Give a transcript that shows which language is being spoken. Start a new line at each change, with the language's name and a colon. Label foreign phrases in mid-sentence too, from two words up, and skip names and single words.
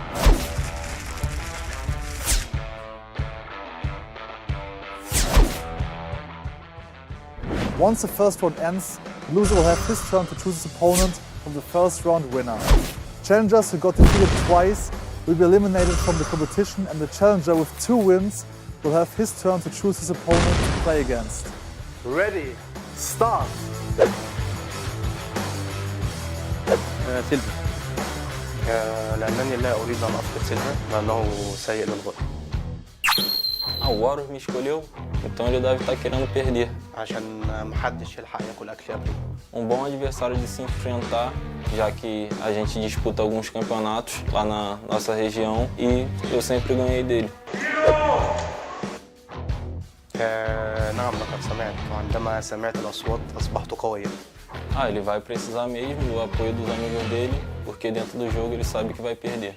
English: Once the first round ends, the loser will have his turn to choose his opponent from the first round winner. Challengers who got defeated twice will be eliminated from the competition, and the challenger with 2 wins will have his turn to choose his opponent to play against. Ready, start!
Arabic: سيلفا، لأنني لا أريد أن أفقد سيلفا لأنه سيء للغاية.
Portuguese: O Horus me escolheu, então ele deve estar querendo perder.
Arabic: عشان محدش يلحق ياكل أكل قبلي.
Portuguese: Bom adversário de se enfrentar, já que a gente disputa alguns campeonatos lá na nossa região e eu sempre ganhei dele.
Arabic: نعم لقد سمعت، وعندما سمعت الأصوات أصبحت قويا.
Portuguese: Ele vai precisar mesmo do apoio dos amigos dele, porque dentro do jogo ele sabe que vai perder.